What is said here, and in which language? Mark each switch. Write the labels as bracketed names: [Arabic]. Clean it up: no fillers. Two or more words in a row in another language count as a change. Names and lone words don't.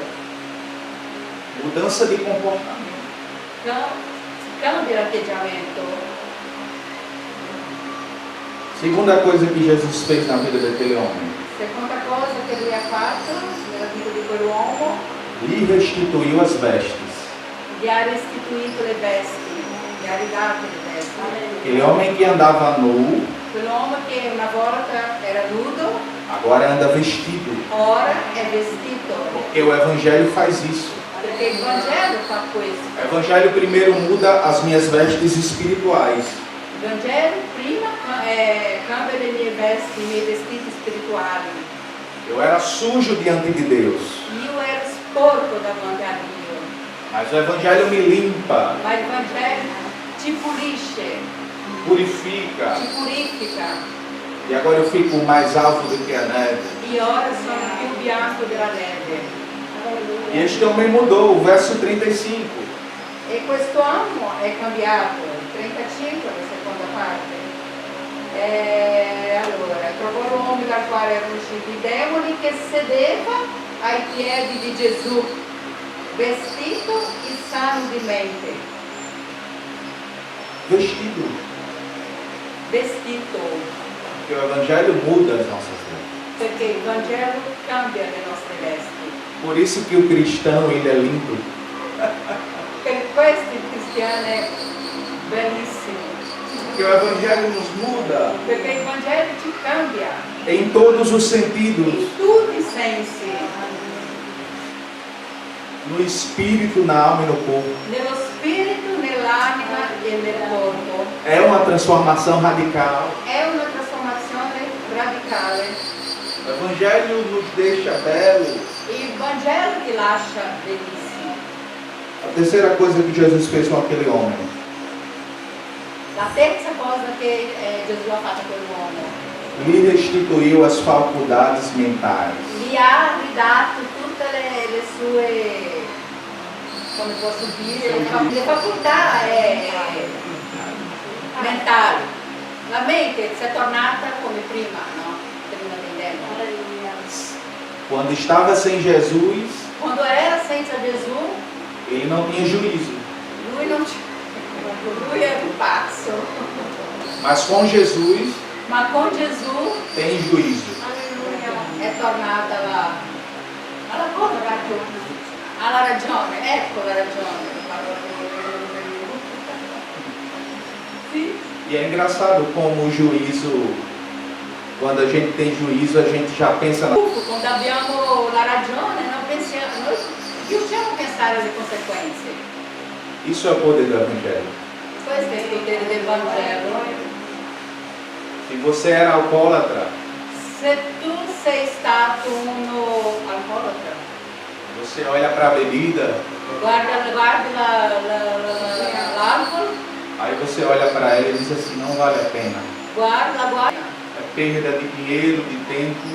[Portuguese] Mudança de comportamento. [Italian] Cambia l'atteggiamento. [Portuguese] Segunda coisa que Jesus fez na vida daquele homem: [Italian] Seconda cosa che lui ha fatto nella vita di quell'uomo, [Portuguese] lhe restituiu as vestes. [Italian] gli ha restituito le vesti, gli ha ridato le vesti. [Portuguese] Aquele homem que andava nu, [Italian] Quell'uomo che una volta era nudo, [Portuguese] agora anda vestido. [Italian] ora è vestito. [Portuguese] Porque o Evangelho faz isso. [Italian] Perché il Vangelo fa questo. [Portuguese] O Evangelho primeiro muda as minhas vestes espirituais. [Italian] Il Vangelo prima cambia le mie vesti, i miei vestiti spirituali. [Portuguese] Eu era sujo diante de Deus, [Italian] Io ero sporco davanti a Dio, [Portuguese] mas o Evangelho me limpa, [Italian] ma il Vangelo ci pulisce, [Portuguese] purifica, [Italian] ci purifica. [Portuguese] e agora eu fico mais alto do que a neve. [Italian] E ora sono più bianco della neve. [Portuguese] E este homem mudou, o verso 35. [Italian] E quest'uomo è cambiato. 35, la seconda parte. Allora, trovò l'uomo dal quale erano usciti i demoni che sedeva ai piedi di Gesù, vestito e sano di mente. [Portuguese] Vestido. [Italian] Vestito. [Portuguese] Porque o Evangelho muda as nossas vidas. [Italian] Perché il Vangelo cambia le nostre vesti. [Portuguese] Por isso que o cristão, ele é limpo. [Italian] Per questo il cristiano è bellissimo. [Portuguese] Porque o Evangelho nos muda [Italian] Perché il Vangelo ci cambia [Portuguese] em todos os sentidos. [Italian] in tutti i sensi. [Portuguese] No espírito, na alma e no corpo. [Italian] Nello spirito, nell'anima e nel corpo. [Portuguese] É uma transformação radical. [Italian] È una trasformazione radicale. [Portuguese] O Evangelho nos deixa belos. [Italian] Il Vangelo ti lascia bellissimo. [Portuguese] A terceira coisa que Jesus fez com aquele homem: [Italian] La terza cosa che Gesù ha fatto a quell'uomo, [Portuguese] lhe restituiu as faculdades mentais. [Italian] gli ha ridato tutte le sue, come posso dire, le facoltà mentali. La mente si è tornata come prima, no? Prima del tempo. [Portuguese] Quando estava sem Jesus, [Italian] Quando era senza Gesù, [Portuguese] ele não tinha juízo. [Italian] lui era un pazzo, [Portuguese] Mas com Jesus, [Italian] ma con Gesù [Portuguese] tem juízo. [Italian] è tornata alla ragione, ecco la ragione. Sì. [Portuguese] E é engraçado como o juízo, quando a gente tem juízo, a gente já pensa na... [Italian] Quando abbiamo la ragione, noi pensare alle conseguenze. [Portuguese] Isso é o poder do Evangelho. [Italian] Questo è il potere del Vangelo. [Portuguese] Se você era alcoólatra, [Italian] Se tu sei stato uno alcolatra, [Portuguese] você olha para a bebida, [Italian] guardi l'alcol, [Portuguese] aí você olha para ela e diz assim, não vale a pena. [Italian] guarda, [Portuguese] É perda de dinheiro, de tempo,